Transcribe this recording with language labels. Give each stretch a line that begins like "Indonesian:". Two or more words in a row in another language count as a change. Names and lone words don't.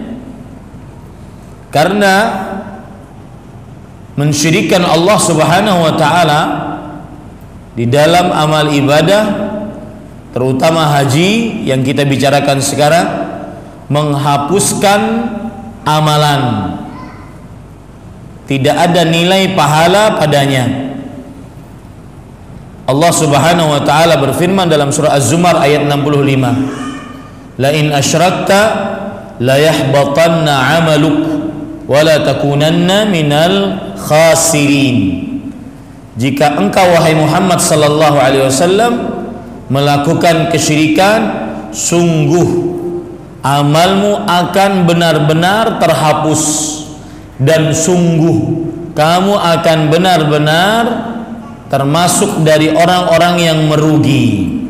Indonesian: Karena mensyirikkan
Arabic: الله سبحانه وتعالى
Indonesian: di dalam amal ibadah, terutama haji yang kita bicarakan sekarang, menghapuskan amalan, tidak ada nilai pahala padanya.
Arabic: الله سبحانه وتعالى
Indonesian: berfirman dalam surah Az-Zumar ayat 65,
Arabic: لئن أشركت ليحبطن عملك ولتكونن من الخاسرين.
Indonesian: Jika engkau wahai Muhammad
Arabic: صلى الله عليه وسلم
Indonesian: melakukan kesyirikan, sungguh amalmu akan benar-benar terhapus, dan sungguh kamu akan benar-benar termasuk dari orang-orang yang merugi.